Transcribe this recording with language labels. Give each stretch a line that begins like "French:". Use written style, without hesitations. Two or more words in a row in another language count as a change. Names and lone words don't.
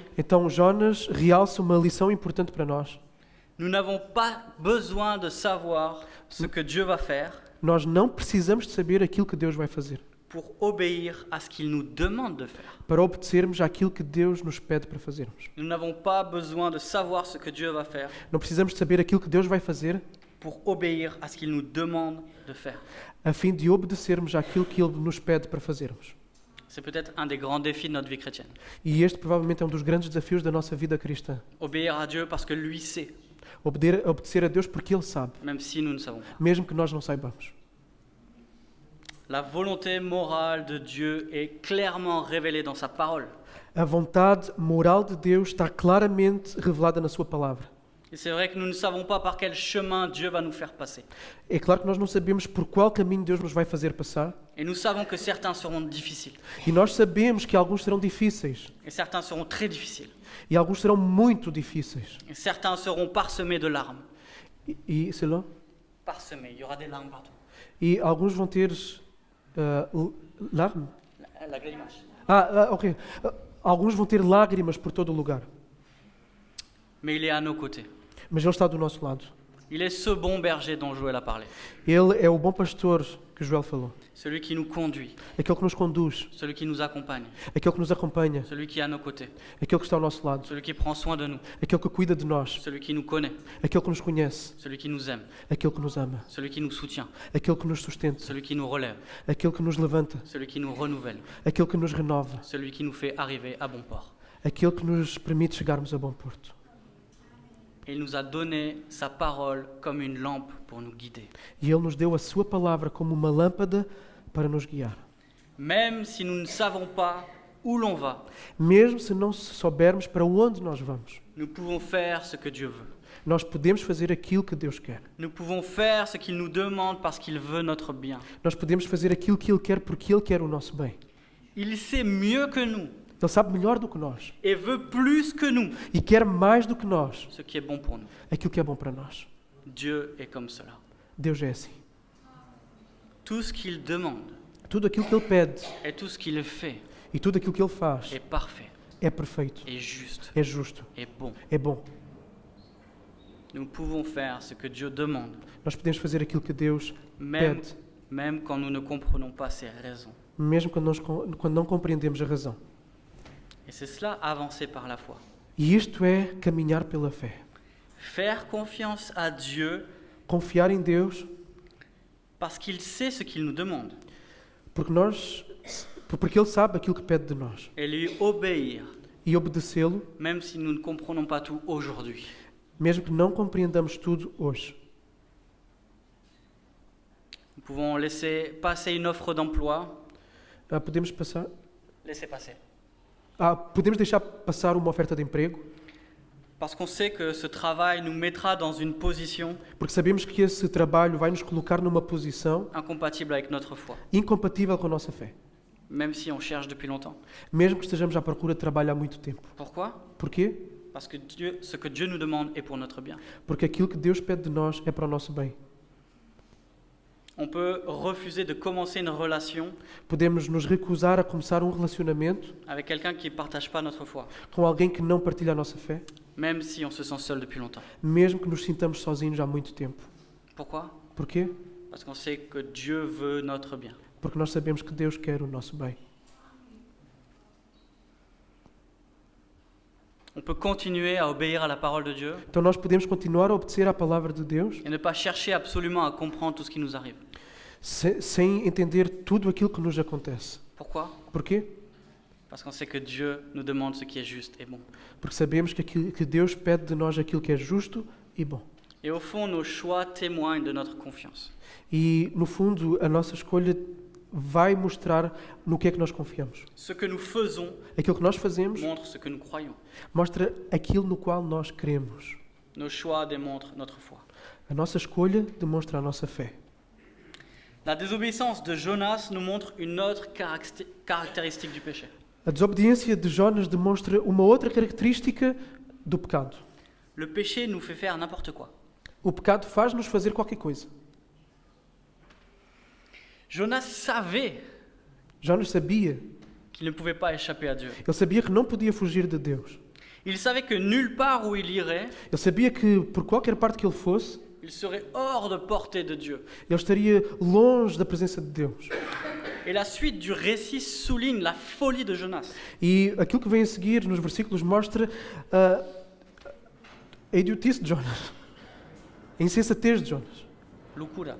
Portuguese: Então Jonas realça uma lição importante para nós.
French: Nous n'avons pas besoin de savoir ce que Dieu va faire
Portuguese: Nós não precisamos de saber aquilo que Deus vai fazer
French: pour obéir à ce qu'il nous demande de faire.
Portuguese: para obedecermos àquilo que Deus nos pede para fazermos.
French: Nous n'avons pas besoin de savoir ce que Dieu va faire
Portuguese: Não precisamos de saber aquilo que Deus vai fazer
French: pour obéir à ce qu'il nous demande de faire.
Portuguese: a fim de obedecermos àquilo que Ele nos pede para fazermos.
French: C'est peut-être un des grands défis de notre vie chrétienne.
Portuguese: E este provavelmente é um dos grandes desafios da nossa vida cristã.
French: Obéir à Dieu parce que lui sait,
Portuguese: Obedecer a Deus porque Ele sabe,
French: même si nous ne savons pas.
Portuguese: mesmo que nós não saibamos.
French: La volonté morale de Dieu est clairement révélée dans sa parole.
Portuguese: A vontade moral de Deus está claramente revelada na Sua palavra.
French: Et c'est vrai que nous ne savons pas par quel chemin Dieu va nous faire passer.
Portuguese: É claro que nós não sabemos por qual caminho Deus nos vai fazer passar.
French: Et nous savons que certains seront difficiles.
Portuguese: E nós sabemos que alguns serão difíceis.
French: Et certains seront très difficiles.
Portuguese: E alguns serão muito difíceis.
French: Et certains seront parsemés de larmes. C'est là? Parsemés, il y aura des larmes partout.
Portuguese: E alguns vão ter lágrimas.
French: La grimace. Ok.
Portuguese: Alguns vão ter lágrimas por todo o lugar.
French: Mais il est à nos côtés.
Portuguese: Mas Ele está do nosso lado.
French: Il est ce bon berger dont Joël a parlé.
Portuguese: Ele é o bom pastor que Joel falou.
French: Celui qui nous conduit,
Portuguese: Aquele que nos conduz,
French: celui qui nous accompagne,
Portuguese: aquele que nos acompanha,
French: celui qui est à nos côtés,
Portuguese: aquele que está ao nosso lado,
French: celui qui prend soin de nous,
Portuguese: aquele que cuida de nós,
French: celui qui nous connaît,
Portuguese: aquele que nos conhece,
French: celui qui nous aime,
Portuguese: aquele que nos ama,
French: celui qui nous soutient,
Portuguese: aquele que nos sustenta,
French: celui qui nous relève,
Portuguese: aquele que nos levanta,
French: celui qui nous renouvelle,
Portuguese: aquele que nos renova,
French: celui qui nous fait arriver à bon port.
Portuguese: aquele que nos permite chegarmos a bom porto.
French: Il nous a donné sa parole comme une lampe pour nous guider.
Portuguese: E Ele nos deu a sua palavra como uma lâmpada para nos guiar.
French: Même si nous ne savons pas où l'on va,
Portuguese: Mesmo se não soubermos para onde nós vamos,
French: nous pouvons faire ce que Dieu veut.
Portuguese: nós podemos fazer aquilo que Deus quer.
French: Nous pouvons faire ce qu'il nous demande parce qu'il veut notre bien.
Portuguese: Nós podemos fazer aquilo que Ele quer porque Ele quer o nosso bem.
French: Il sait mieux que nous
Portuguese: Ele sabe melhor do que nós
French: et veut plus que nous
Portuguese: e quer mais do que nós
French: ce qui est bon pour nous.
Portuguese: aquilo que é bom para nós.
French: Dieu est comme cela.
Portuguese: Deus é assim.
French: Tout ce qu'il demande
Portuguese: Tudo aquilo que Ele pede
French: et tout ce qu'il fait
Portuguese: e tudo aquilo que Ele faz
French: est parfait,
Portuguese: é perfeito,
French: est juste,
Portuguese: é justo,
French: est bon.
Portuguese: é bom.
French: Nous pouvons faire ce que Dieu demande,
Portuguese: Nós podemos fazer aquilo que Deus
French: même,
Portuguese: pede,
French: même quand nous ne comprenons pas ses raisons.
Portuguese: mesmo quando não compreendemos a razão.
French: Et c'est cela, avancer par la foi.
Portuguese: E isto é caminhar pela fé.
French: Faire confiance à Dieu
Portuguese: Confiar em Deus
French: parce qu'il sait ce qu'il nous demande
Portuguese: porque Ele sabe aquilo que pede de nós.
French: et lui obéir,
Portuguese: E obedecê-lo,
French: même si nous ne comprenons pas tout aujourd'hui.
Portuguese: mesmo que não compreendamos tudo hoje.
French: Nous pouvons laisser passer une offre d'emploi,
Portuguese: Podemos passar.
French: laisser passer.
Portuguese: Podemos deixar passar uma oferta de emprego,
French: Parce qu'on sait que ce travail nous mettra dans une position
Portuguese: porque sabemos que esse trabalho vai nos colocar numa posição
French: incompatible avec notre foi,
Portuguese: incompatível com a nossa fé,
French: même si on cherche depuis longtemps.
Portuguese: mesmo que estejamos à procura de trabalho há muito tempo.
French: Pourquoi?
Portuguese: Porquê?
French: Parce que ce que Dieu nous demande est pour notre bien.
Portuguese: Porque aquilo que Deus pede de nós é para o nosso bem.
French: On peut refuser de commencer une relation
Portuguese: Podemos nos recusar a começar um relacionamento
French: avec quelqu'un qui ne partage pas notre foi,
Portuguese: com alguém que não partilha a nossa fé,
French: même si on se sent seul depuis longtemps.
Portuguese: mesmo que nos sintamos sozinhos há muito tempo.
French: Pourquoi?
Portuguese: Porquê?
French: Parce qu'on sait que Dieu veut notre bien.
Portuguese: Porque nós sabemos que Deus quer o nosso bem.
French: On peut continuer à obéir à la parole de Dieu
Portuguese: Então nós podemos continuar a obedecer à palavra de Deus
French: et ne pas chercher absolument à comprendre tout ce qui nous arrive.
Portuguese: sem entender tudo aquilo que nos acontece.
French: Pourquoi?
Portuguese: Porquê?
French: Parce qu'on sait que Dieu nous demande ce qui est juste et bon.
Portuguese: Porque sabemos que Deus pede de nós aquilo que é justo e bom.
French: Et au fond, nos choix témoignent de notre confiance.
Portuguese: E, no fundo, a nossa escolha vai mostrar no que é que nós confiamos.
French: Ce que nous faisons
Portuguese: Aquilo que nós fazemos
French: montre ce que nous croyons.
Portuguese: mostra aquilo no qual nós cremos.
French: Nos choix démontrent notre foi.
Portuguese: A nossa escolha demonstra a nossa fé.
French: La désobéissance de Jonas nous montre une autre caractéristique du péché.
Portuguese: A desobediência de Jonas demonstra uma outra característica do pecado.
French: Le péché nous fait faire n'importe quoi.
Portuguese: O pecado faz-nos fazer qualquer coisa.
French: Jonas savait
Portuguese: Jonas sabia.
French: qu'il ne pouvait pas échapper à Dieu.
Portuguese: Ele sabia que não podia fugir de Deus.
French: Il savait que nulle part où il irait,
Portuguese: Ele sabia que, por qualquer parte que ele fosse,
French: il serait hors de portée de Dieu.
Portuguese: ele estaria longe da presença de Deus.
French: Et la suite du récit souligne la folie de Jonas.
Portuguese: E aquilo que vem a seguir nos versículos mostra a idiotice de Jonas. A insensatez de Jonas. Loucura.